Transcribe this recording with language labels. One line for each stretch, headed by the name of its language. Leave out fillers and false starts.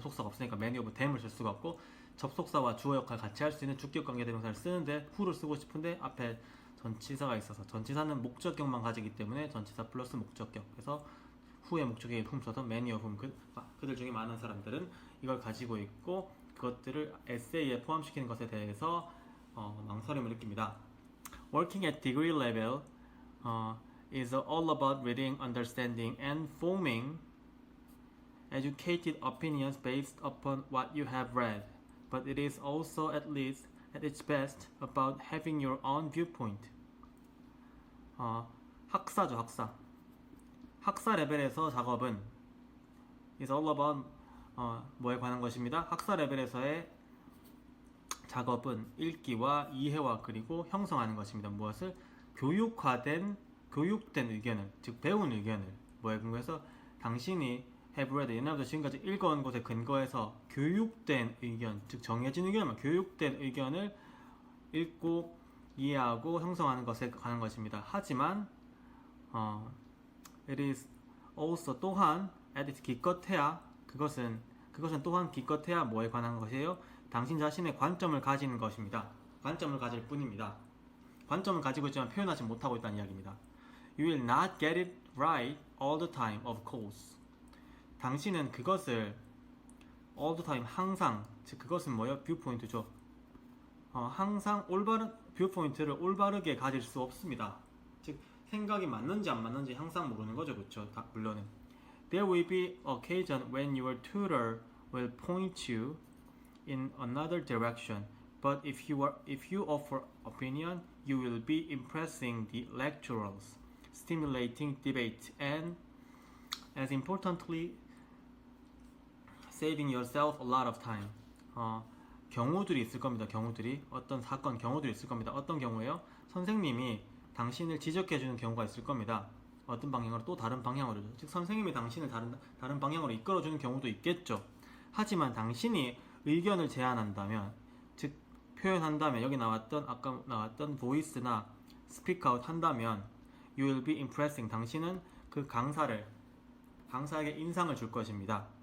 Korean: 접속사가 없으니까
English: many of them
Korean: 을 쓸 수가 없고 접속사와 주어 역할 같이 할 수 있는 주격 관계 대명사를 쓰는데 who를 쓰고 싶은데 앞에 전치사가 있어서 전치사는 목적격만 가지기 때문에 전치사 플러스 목적격. 그래서 who의 목적격에 whom 써서
English: many of whom
Korean: 그들 중에 많은 사람들은 이걸 가지고 있고 그것들을 에세이에 포함시키는 것에 대해서 망설임을 느낍니다.
English: Working at degree level is all about reading, understanding, and forming educated opinions based upon what you have read. But it is also at least at its best about having your own viewpoint.
Korean: 학사죠, 학사. 학사 레벨에서 작업은
English: is all about
Korean: 뭐에 관한 것입니다. 학사 레벨에서의 작업은 읽기와 이해와 그리고 형성하는 것입니다. 무엇을? 교육된 의견을, 즉 배운 의견을 뭐에 근거해서 당신이
English: have read,
Korean: 옛날부터 지금까지 읽어온 것에 근거해서 교육된 의견, 즉 정해진 의견만 교육된 의견을 읽고 이해하고 형성하는 것에 관한 것입니다. 하지만
English: it is also
Korean: 또한 at its 기껏해야 그것은 또한 기껏해야 뭐에 관한 것이에요? 당신 자신의 관점을 가지는 것입니다. 관점을 가질 뿐입니다. 관점을 가지고 있지만 표현하지 못하고 있다는 이야기입니다.
English: You will not get it right all the time, of course.
Korean: 당신은 그것을
English: all the time,
Korean: 항상, 즉 그것은 뭐예요? 뷰포인트죠. 항상 뷰포인트를 올바르게 가질 수 없습니다. 즉 생각이 맞는지 안 맞는지 항상 모르는 거죠, 그렇죠? 물론은.
English: There will be occasion when your tutor will point you in another direction, but if you offer opinion, you will be impressing the lecturers, stimulating debate, and as importantly, saving yourself a lot of time.
Korean: 경우들이 있을 겁니다. 어떤 사건 경우들이 있을 겁니다. 어떤 경우예요? 선생님이 당신을 지적해주는 경우가 있을 겁니다. 어떤 방향으로 또 다른 방향으로, 즉 선생님이 당신을 다른 방향으로 이끌어주는 경우도 있겠죠. 하지만 당신이 의견을 제안한다면, 즉 표현한다면, 여기 아까 나왔던 voice나 speak out 한다면
English: you will be impressing,
Korean: 당신은 그 강사에게 인상을 줄 것입니다.